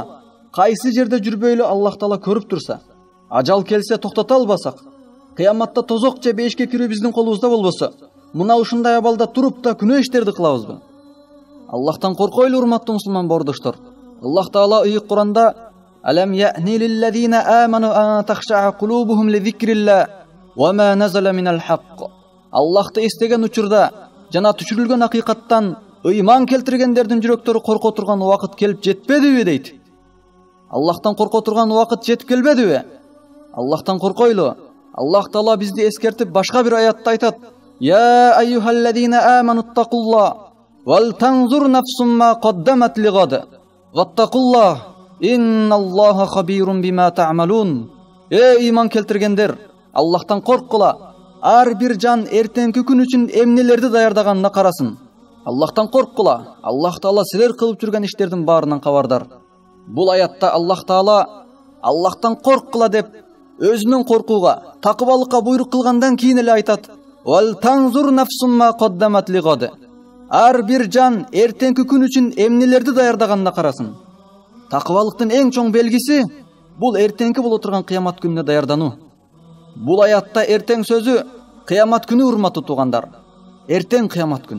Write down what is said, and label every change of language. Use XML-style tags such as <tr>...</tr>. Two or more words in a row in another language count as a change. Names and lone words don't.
<ky>Кайсы жерде жүрбөйлү Аллах Таала көрүп турса, ажал келсе токтото албасак, кыяматта тозок же бейишке кирүү биздин колубузда болбосо, мына ушундай абалда туруп да күнөө иштерди кылабызбы? Аллахтан коркойлу, урматтуу мусулман боордоштор. Аллах Таала ыйык Куранда:</ky> <ar>"ألم يأن للذين آمنوا أن تخشع قلوبهم لذكر الله وما نزل من الحق".</ar> <ky>Аллахты эстеген учурда жана түшүрүлгөн акыйкаттан ыйман келтиргендердин жүрөктөрү корко турган убакыт келип жетпедиби дейт. Аллахтан корко турган убакыт жетип келбедиби? Аллахтан коркойлу. Аллах Таала бизди эскертип башка бир аятта айтат:</ky> <ar>"يا أيها الذين آمنوا اتقوا الله ولتنظر نفس ما قدمت لغد واتقوا الله إن الله خبير بما تعملون".</ar> <ky>Иман келтиргендер, Аллахтан корккула. Ар бир жан эртеңки күн үчүн эмнелерди даярдаганына карасын. Аллахтан корккула. Аллах Таала силер кылып жүргөн иштердин баарынан кабардар. Бул аятта Аллах Таала Аллахтан корккула деп өзүнүн коркууга, такыбалыкка буйрук кылгандан кийин эле айтат:</ky> <ar>"ولتنظر نفس ما قدمت لغد".</ar> <ky>Ар бир жан эртеңки күн үчүн эмнелерди даярдаганына карасын. Такыбалыктын эң чоң белгиси Бул эртеңки боло турган кыямат күнүнө даярдануу. Бул аятта эртең сөзү кыямат күнү, урматтуу туугандар. Эртең кыямат күн.</ky>